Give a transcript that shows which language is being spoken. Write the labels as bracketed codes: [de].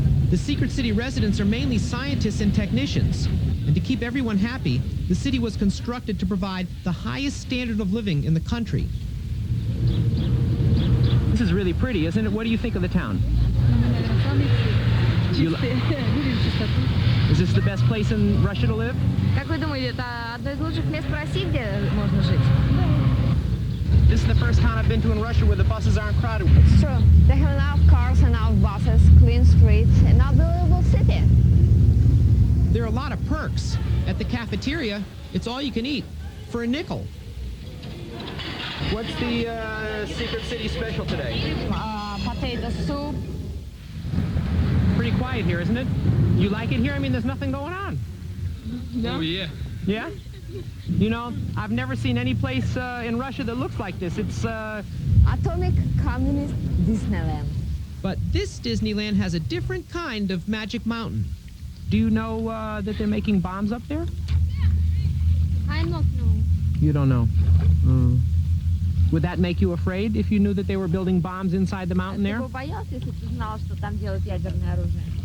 [en] The secret city residents are mainly scientists and technicians. And to keep everyone happy, the city was constructed to provide the highest standard of living in the country. This is really pretty, isn't it? What do you think of the town? Is this the best place in Russia to live? [ru] Как вы думаете, это одно из лучших мест в России, где можно жить? [en] This is the first town I've been to in Russia where the buses aren't crowded. It's true. They have enough cars, enough buses, clean streets, an unbelievable city. There are a lot of perks. At the cafeteria, it's all you can eat for a nickel. What's the secret city special today? Potato soup. Pretty quiet here, isn't it? You like it here? I mean, there's nothing going on. Oh, yeah. Yeah? You know, I've never seen any place in Russia that looks like this. It's Atomic Communist Disneyland. But this Disneyland has a different kind of magic mountain. Do you know that they're making bombs up there? I don't know. You don't know. Would that make you afraid if you knew that they were building bombs inside the mountain there? [ru] Ты бы боялся, если бы ты знал, что там делают ядерное оружие?